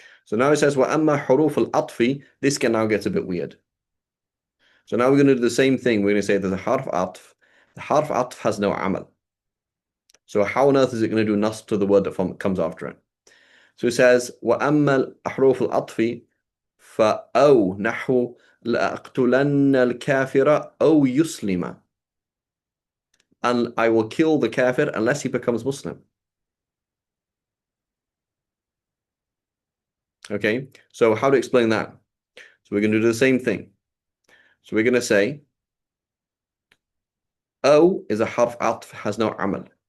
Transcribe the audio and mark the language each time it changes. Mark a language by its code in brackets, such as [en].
[en] So now it says [ar] وأما حروف العطف. [en] This can now get a bit weird. So now we're going to do the same thing. We're going to say there's a harf atf. The harf atf has no amal. So how on earth is it going to do nasb to the word that comes after it? So it says [ar] وأما الأحرف العطف فأو نحو لأقتلن الكافر أو يسلم. [en] And I will kill the kafir unless he becomes Muslim. Okay, so how to explain that? So we're going to do the same thing. So we're going to say O is a harf atf, has no amal.